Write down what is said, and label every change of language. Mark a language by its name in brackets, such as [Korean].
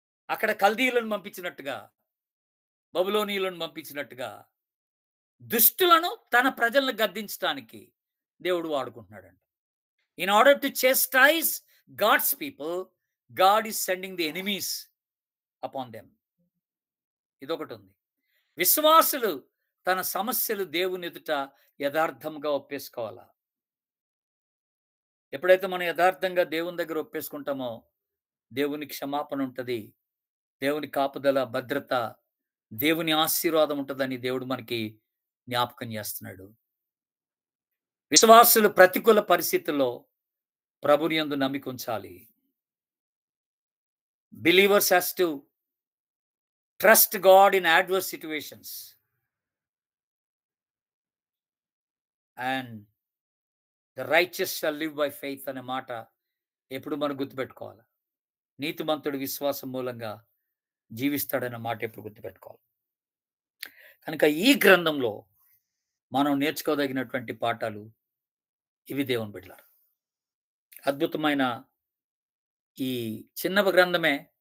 [Telugu] అక్కడ కల్దీయులను పంపించినట్టుగా, బబులోనీయులను పంపించినట్టుగా దుష్టులను తన ప్రజలను గద్దించడానికి దేవుడు వాడుకుంటున్నాడంట. [English] In order to chastise God's people, God is sending the enemies upon them. [Telugu] ఇదొకటి ఉంది. విశ్వాసులు తన సమస్యలు దేవుని ఎదుట యథార్థంగా ఒప్పేసుకోవాలా. ఎప్పుడైతే మనం యథార్థంగా దేవుని దగ్గర ఒప్పేసుకుంటామో దేవుని క్షమాపణ ఉంటుంది, దేవుని కాపుదల, భద్రత, దేవుని ఆశీర్వాదం ఉంటుందని దేవుడు మనకి జ్ఞాపకం చేస్తున్నాడు. విశ్వాసులు ప్రతికూల పరిస్థితుల్లో ప్రభుని యందు నమ్మిక ఉంచాలి. [English] Believers has to trust God in adverse situations. And the righteous shall live by faith [Telugu] అనే మాట ఎప్పుడు మనం గుర్తుపెట్టుకోవాలి. నీతిమంతుడు విశ్వాసం మూలంగా జీవిస్తాడన్న మాట ఎప్పుడు గుర్తుపెట్టుకోవాలి. కనుక ఈ గ్రంథంలో మనం నేర్చుకోదగినటువంటి పాఠాలు ఇవి దేవుని బిడ్డలారా. అద్భుతమైన ఈ చిన్న గ్రంథమే.